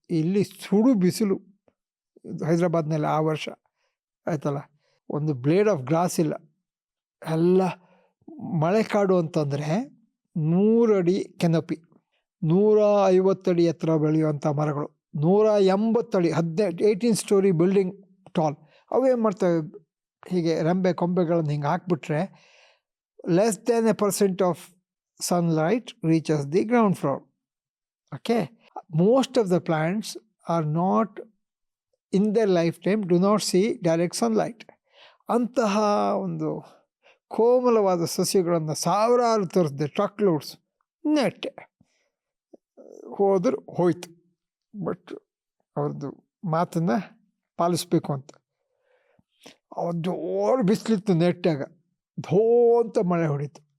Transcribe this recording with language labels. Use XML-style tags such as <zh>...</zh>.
<kn>ಇಲ್ಲಿ ಸುಡು ಬಿಸಿಲು ಹೈದ್ರಾಬಾದ್ನಲ್ಲಿ ಆ ವರ್ಷ ಆಯ್ತಲ್ಲ, ಒಂದು ಬ್ಲೇಡ್ ಆಫ್ ಗ್ರಾಸ್ ಇಲ್ಲ, ಎಲ್ಲ ಮಳೆ ಕಾಡು ಅಂತಂದರೆ 100 ಅಡಿ ಕೆನಪಿ, 150 ಅಡಿ ಎತ್ತರ ಬೆಳೆಯುವಂಥ ಮರಗಳು, 180 ಅಡಿ 18 ಸ್ಟೋರಿ ಬಿಲ್ಡಿಂಗ್ ಟಾಲ್. ಅವೇನು ಮಾಡ್ತವೆ, ಹೀಗೆ ರೆಂಬೆ ಕೊಂಬೆಗಳನ್ನು ಹಿಂಗೆ ಹಾಕ್ಬಿಟ್ರೆ</kn> <en>less than 1% of sunlight reaches the ground floor. Okay, most of the plants are not, in their lifetime, do not see direct sunlight.</en> <kn>ಅಂತಹ ಒಂದು ಕೋಮಲವಾದ ಸಸ್ಯಗಳನ್ನು ಸಾವಿರಾರು ತರಿಸಿದೆ, ಟ್ರಕ್ ಲೋಡ್ಸ್, ನೆಟ್ಟೆ. ಹೋಯ್ತು. ಬಟ್ ಅವ್ರದ್ದು ಮಾತನ್ನು ಪಾಲಿಸ್ಬೇಕು ಅಂತ. ಅವ್ರು ಜೋರು ಬಿಸಿಲಿತ್ತು, ನೆಟ್ಟಾಗ ಧೋ ಅಂತ ಮಳೆ ಹೊಡಿತು.</kn>